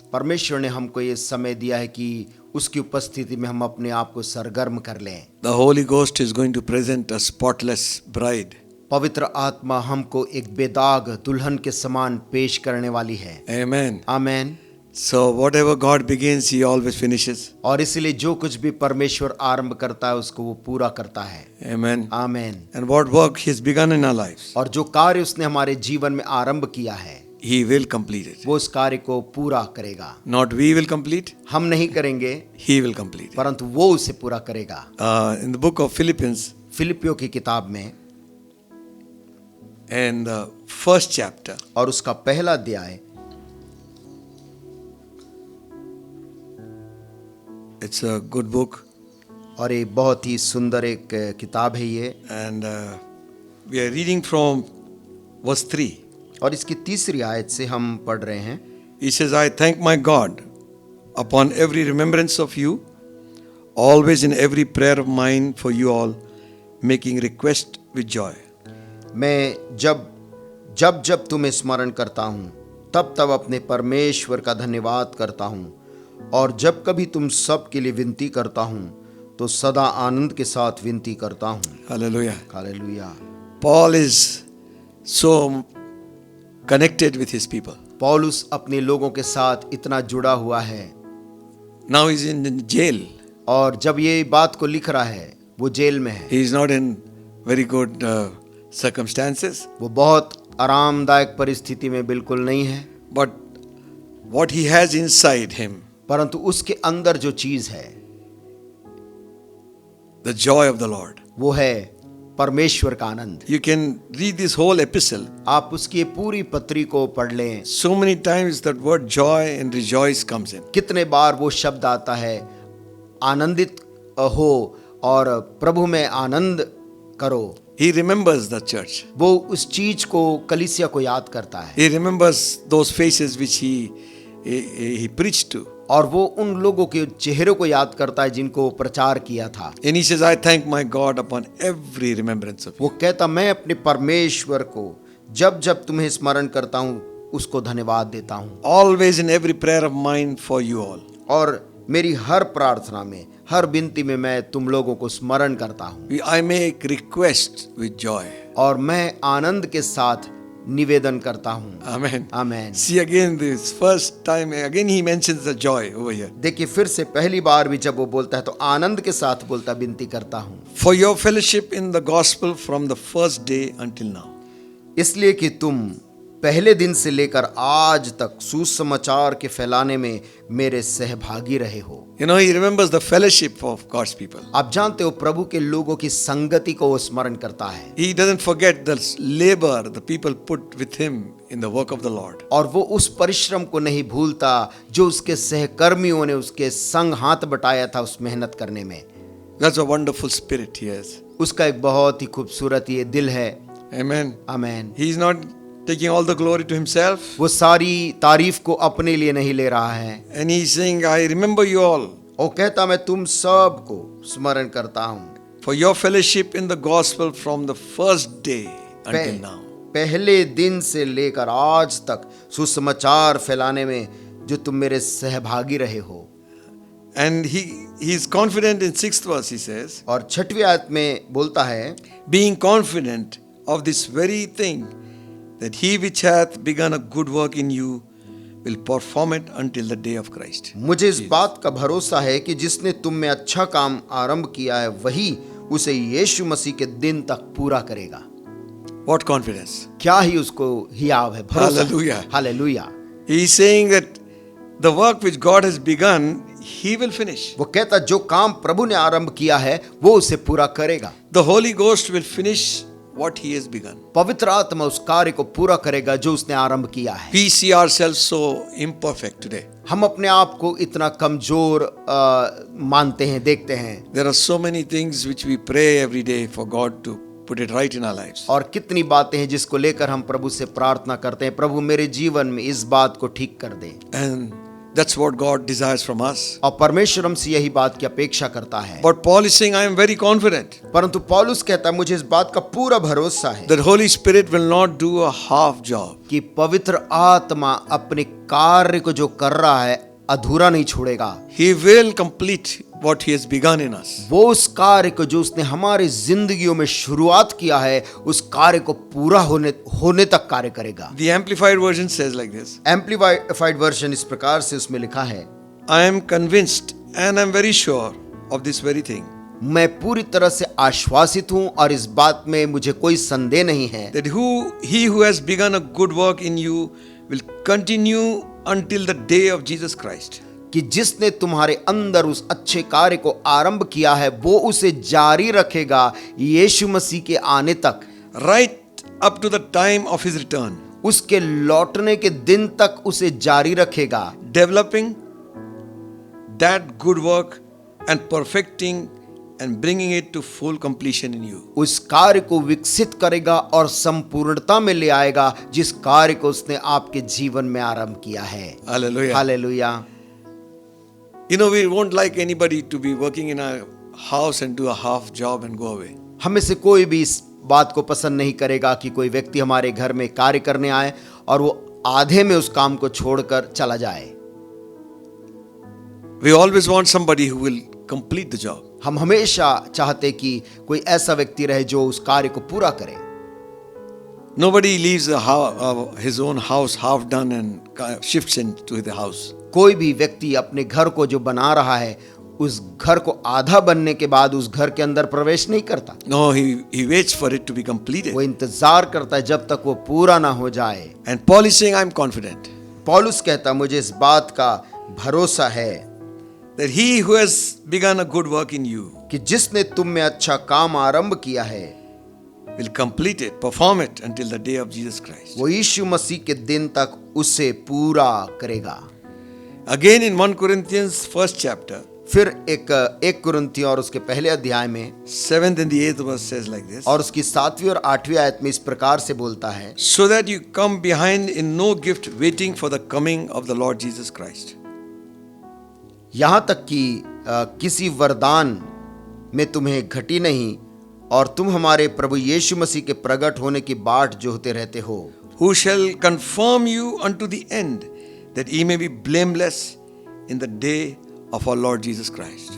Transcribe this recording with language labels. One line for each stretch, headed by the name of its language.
Hindi: परमेश्वर ने हमको ये समय दिया है कि उसकी उपस्थिति में हम अपने आप को सरगर्म कर लें।
English: The Holy Ghost is going to present a spotless bride.
Hindi: पवित्र आत्मा हमको एक बेदाग दुल्हन के समान पेश करने वाली है।
English: Amen.
Hindi: Amen.
English: So whatever God begins, He always finishes.
Hindi: और इसलिए जो कुछ भी परमेश्वर आरंभ करता है उसको वो पूरा करता है।
English: Amen.
Hindi: Amen.
English: And what work He has begun in our lives,
Hindi: और जो कार्य उसने हमारे जीवन में आरंभ किया है
English: He will complete it.
Hindi: वो उस कार्य को पूरा करेगा।
English: Not we will complete,
Hindi: हम नहीं करेंगे
English: He will complete it.
Hindi: परंतु वो उसे पूरा करेगा।
English: In the book of Philippians,
Hindi: फिलिपियों की किताब में
English: and the first chapter,
Hindi: और उसका पहला अध्याय,
English: it's a good book,
Hindi: और ये बहुत ही सुंदर एक किताब है ये।
English: and we are reading from verse 3.
Hindi: और इसकी तीसरी आयत से हम पढ़ रहे हैं।
English: He says, I thank my God upon every remembrance of you, always in every prayer of mine for you all, making request with joy.
Hindi: मैं जब तुम्हें स्मरण करता हूँ तब तब अपने परमेश्वर का धन्यवाद करता हूँ, और जब कभी तुम सब के लिए विनती करता हूँ तो सदा आनंद के साथ विनती करता हूँ।
English: Hallelujah.
Hindi: Hallelujah.
English: Paul is so connected with his people.
Hindi: पौलुस अपने लोगों के साथ इतना जुड़ा हुआ है।
English: Now he's in jail.
Hindi: और जब ये बात को लिख रहा है वो जेल में है।
English: He is not in very good circumstances.
Hindi: वो बहुत आरामदायक परिस्थिति में बिल्कुल नहीं है।
English: But what he has inside him,
Hindi: परंतु उसके अंदर जो चीज है
English: the joy of the Lord.
Hindi: वो है परमेश्वर का आनंद।
English: You can read this whole epistle.
Hindi: आप उसकी पूरी पत्री को पढ़ लें।
English: So many times that word joy and rejoice comes in.
Hindi: कितने बार वो शब्द आता है, आनंदित हो और प्रभु में आनंद करो।
English: He remembers the church.
Hindi: वो उस चीज को, कलीसिया को याद करता है।
English: He remembers those faces which he preached to.
Hindi: और वो उन लोगों के चेहरों को याद करता है जिनको प्रचार किया था।
English: And he says, I thank my God upon every remembrance of you.
Hindi: वो कहता, मैं अपने परमेश्वर को जब जब तुम्हें स्मरण करता हूँ उसको धन्यवाद देता हूँ।
English: Always in every prayer of mine for you all.
Hindi: और मेरी हर प्रार्थना में, हर विनती में मैं तुम लोगों को स्मरण करता हूँ।
English: I make request with joy.
Hindi: और मैं आनंद के साथ निवेदन करता हूँ।
English: Amen.
Hindi: Amen.
English: See again this first time, again he mentions the joy over here.
Hindi: देखिए फिर से पहली बार भी जब वो बोलता है तो आनंद के साथ बोलता, विनती करता हूँ।
English: For your fellowship in the gospel from the first day until now.
Hindi: इसलिए कि तुम पहले दिन से लेकर आज तक सुसमाचार के फैलाने में मेरे सहभागी रहे हो।
English: You know, he remembers the fellowship of God's people.
Hindi: आप जानते हो प्रभु के लोगों की संगति को वो स्मरण करता है।
English: He doesn't forget the labor the people put with him in the work of the Lord.
Hindi: और वो उस परिश्रम को नहीं भूलता जो उसके सहकर्मियों ने उसके संग हाथ बटाया था उस मेहनत करने में।
English: That's a wonderful spirit he has.
Hindi: उसका एक बहुत ही खूबसूरत ये दिल है।
English: Amen.
Hindi: Amen.
English: He is not taking all the glory to himself.
Hindi: वो सारी तारीफ को अपने लिए नहीं ले रहा है।
English: And he is saying, I remember you all.
Hindi: वो कहता, मैं तुम सब को स्मरण करता हूँ।
English: For your fellowship in the gospel from the first day until now.
Hindi: पहले दिन से लेकर आज तक सुसमाचार फैलाने में जो तुम मेरे सहभागी रहे हो।
English: And he is confident in 6th verse, he says.
Hindi: और 6वीं आयत में बोलता है,
English: Being confident of this very thing, that he which hath begun a good work in you will perform it until the day of Christ.
Hindi: मुझे इस बात का भरोसा है कि जिसने तुम में अच्छा काम आरंभ किया है वही उसे यीशु मसीह के दिन तक पूरा करेगा।
English: What confidence?
Hindi: क्या ही उसको हियाव है, भरोसा।
English: Hallelujah.
Hindi: Hallelujah.
English: He is saying that the work which God has begun, he will finish.
Hindi: वो कहता जो काम प्रभु ने आरंभ किया है वो उसे पूरा करेगा।
English: The Holy Ghost will finish what he has begun.
Hindi: पवित्र आत्मा उस कार्य को पूरा करेगा जो उसने आरंभ किया है।
English: We see ourselves so imperfect today.
Hindi: हम अपने आप को इतना कमजोर मानते हैं, देखते हैं।
English: There are so many things which we pray every day for God to put it right in our lives.
Hindi: और कितनी बातें हैं जिसको लेकर हम प्रभु से प्रार्थना करते हैं, प्रभु मेरे जीवन में इस बात को ठीक कर दे।
English: And that's what God desires from us.
Hindi: और परमेश्वर हमसे यही बात की अपेक्षा करता है।
English: But Paul is saying, I am very confident
Hindi: परंतु पौलुस कहता है मुझे इस बात का पूरा भरोसा है
English: that Holy Spirit will not do a half job.
Hindi: कि पवित्र आत्मा अपने कार्य को जो कर रहा है अधूरा नहीं छोड़ेगा।
English: He will complete what he has begun in us.
Hindi: वो उस कार्य को जो उसने हमारी जिंदगियों में शुरुआत किया है उस कार्य को पूरा होने तक कार्य करेगा।
English: The Amplified Version says like this.
Hindi: Amplified version इस प्रकार से उसमें लिखा है,
English: I am convinced and I am very sure of this very thing,
Hindi: मैं पूरी तरह से आश्वासित हूं और इस बात में मुझे कोई संदेह नहीं है
English: that he who has begun a good work in you will continue until the day of Jesus Christ.
Hindi: कि जिसने तुम्हारे अंदर उस अच्छे कार्य को आरंभ किया है वो उसे जारी रखेगा यीशु मसीह के आने तक,
English: Right up to the time of his return.
Hindi: उसके लौटने के दिन तक उसे जारी रखेगा,
English: Developing that good work and perfecting and bringing it to full completion in you.
Hindi: उस कार्य को विकसित करेगा और संपूर्णता में ले आएगा जिस कार्य को उसने आपके जीवन में आरंभ किया है।
English: Hallelujah.
Hindi: Hallelujah.
English: You know, we won't like anybody to be working in a house and do a half job and go away.
Hindi: हमें से कोई भी इस बात को पसंद नहीं करेगा कि कोई व्यक्ति हमारे घर में कार्य करने आए और वो आधे में उस काम को छोड़कर चला जाए।
English: We always want somebody who will complete the job.
Hindi: हम हमेशा चाहते कि कोई ऐसा व्यक्ति रहे जो उस कार्य को पूरा करे।
English: Nobody leaves his own house half done and shifts into the house.
Hindi: कोई भी व्यक्ति अपने घर को जो बना रहा है उस घर को आधा बनने के बाद उस घर के अंदर प्रवेश नहीं करता।
English: No, he waits for it to be completed.
Hindi: वो इंतजार करता है जब तक वो पूरा ना हो जाए।
English: And Paul is saying, I am confident
Hindi: पौलुस कहता मुझे इस बात का भरोसा है
English: that he who has begun a good work in you
Hindi: कि जिसने तुम में अच्छा काम आरंभ किया है
English: will complete it, perform it until the day of Jesus Christ.
Hindi: वो यीशु मसीह के दिन तक उसे पूरा करेगा।
English: Again in 1 Corinthians first chapter,
Hindi: फिर एक कुरिन्थियों और उसके पहले अध्याय में
English: 7th and the 8th verse says like this.
Hindi: और उसकी 7वीं और 8वीं आयत में इस प्रकार से बोलता है,
English: So that you come behind in no gift waiting for the coming of the Lord Jesus Christ.
Hindi: यहाँ तक कि किसी वरदान में तुम्हें घटी नहीं और तुम हमारे प्रभु यीशु मसीह के प्रकट होने की बाट जोहते रहते हो।
English: Who shall confirm you unto the end, that ye may be blameless in the day of our Lord Jesus Christ.